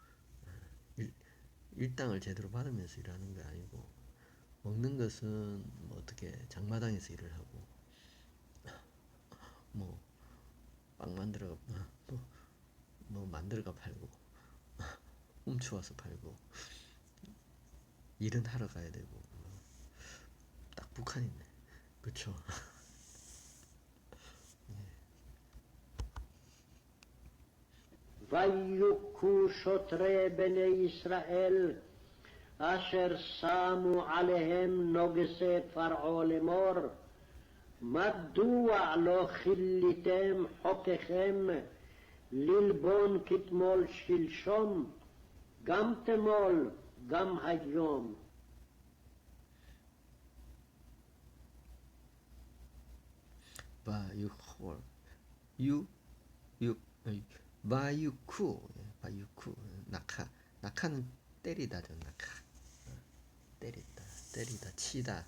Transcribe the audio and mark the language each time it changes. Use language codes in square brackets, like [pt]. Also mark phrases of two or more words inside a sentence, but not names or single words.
[ko] 일당을 제대로 받으면서 일하는 게 아니고 먹는 것은 뭐 어떻게 장마당에서 일을 하고 뭐 빵 만들어가 뭐 만들어가 팔고 훔쳐와서 팔고 일은 하러 가야 되고 딱 북한이네, 그쵸? [he] ויוכו שוטרי בני ישראל אשר שמו עליהם נוגסי פרעה לאמור מדוע לא כיליתם חוקכם ללבון כתמול שלשום גם תמול גם היום. [ko] 바유쿠 낙하는 때리다죠. 때리다 치다.